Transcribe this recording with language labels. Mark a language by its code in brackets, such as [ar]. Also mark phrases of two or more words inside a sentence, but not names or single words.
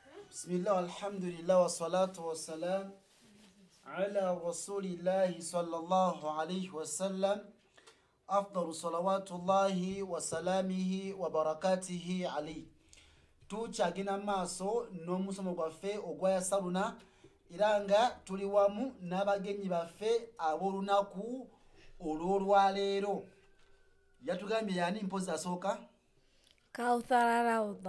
[ar] بسم الله والحمد لله والصلاة والسلام على رسول الله صلى الله عليه وسلم أفضل صلوات الله وسلامه وبركاته عليه. [lg] Tuchagina maso n'omusomo gwaffe ogwaya saluna iranga tuli wamu n'abagenyi baffe ab'olunaku olw'olwaleero. Yatugambye yani mpozi asooka? Kawthara Rawda.